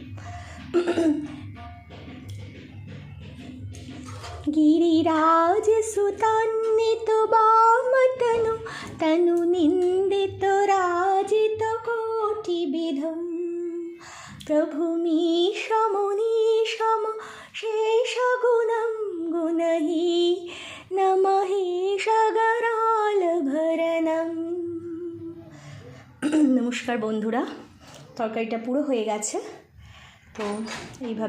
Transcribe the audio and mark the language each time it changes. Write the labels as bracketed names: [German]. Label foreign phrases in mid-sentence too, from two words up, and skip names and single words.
[Sanskrit] गिरिराजसुतान्वित वामतनु तनु निन्दित राजित कोटिविधं प्रभुमीशमुनीशम शेषगुणं गुणहीनमहीशगरालभरणं। [Bangla] নমস্কার বন্ধুরা, তরকারিটা পুরো হয়ে গেছে। তো এইভাবে